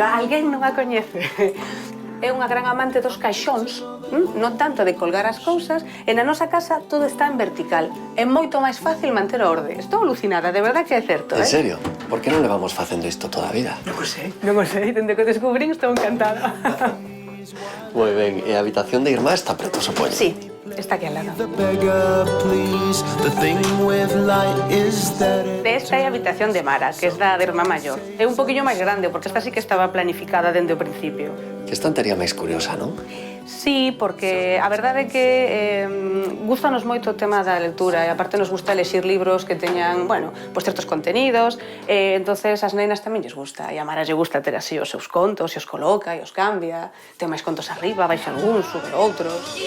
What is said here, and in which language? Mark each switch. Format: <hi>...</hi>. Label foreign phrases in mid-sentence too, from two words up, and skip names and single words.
<gl>Pero alguén non a coñece. É unha gran amante dos caixóns, non tanto de colgar as cousas, e na nosa casa todo está en vertical. É moito máis fácil manter a orde. Estou alucinada,</gl> <es>de verdad</es> <gl>que é certo, En serio? Por que non levamos facendo isto toda a vida? Non o sei, dende que o descubrín estou encantada. Moi ben, e a habitación de irmá está preto, supoño.</gl> <es>Sí, está aquí al lado.</es> <en>The beggar, please. The thing with light is that it...</en> <gl>Esta é a habitación de Mara, que é da irmá maior. É un poquinho máis grande, porque esta sí que estaba planificada dende o principio. Que estantería máis curiosa, non? Sí, porque a verdade é que gustanos moito o tema da lectura e aparte nos gusta elexir libros que teñan,</gl> <es>bueno, pues</es> <gl>certos contenidos entonces as nenas tamén lles gusta e a Mara lle gusta ter así os seus contos e os coloca e os cambia, ten máis contos arriba, baixa algúns, sube outros.</gl>